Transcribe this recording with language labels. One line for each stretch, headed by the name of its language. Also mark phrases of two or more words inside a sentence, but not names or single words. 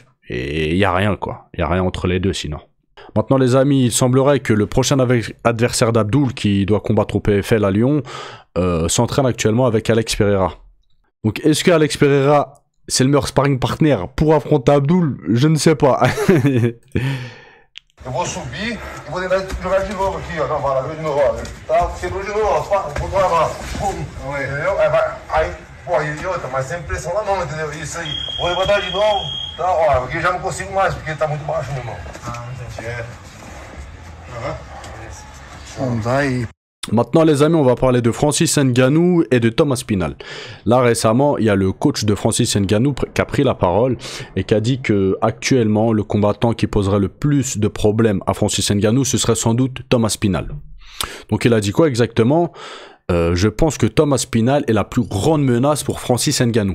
French: Et il y a rien quoi. Il y a rien entre les deux sinon. Maintenant les amis, il semblerait que le prochain adversaire d'Abdoul qui doit combattre au PFL à Lyon s'entraîne actuellement avec Alex Pereira. Donc est-ce que Alex Pereira c'est le meilleur
English: sparring partner
French: pour affronter Abdoul? Je ne sais pas.
Portuguese: Eu vou subir e vou tentar jogar de novo aqui, ó, na vala, de novo, ó. Tá, quebrou de novo, ó, vou tomar a vala. Entendeu? Aí, porra, e outra, mas sem pressão na mão, entendeu? Isso aí. Vou levantar de novo, tá, ó, aqui eu já não consigo mais, porque tá muito baixo, meu irmão. Ah, entendi. Vamos aí.
French: Maintenant les amis, on va parler de Francis Ngannou et de Thomas Spinal. Là récemment, il y a le coach de Francis Ngannou qui a pris la parole et qui a dit que actuellement le combattant qui poserait le plus de problèmes à Francis Ngannou, ce serait sans doute Thomas Spinal. Donc il a dit quoi exactement? Je pense que Thomas Spinal est la plus grande menace pour Francis Ngannou.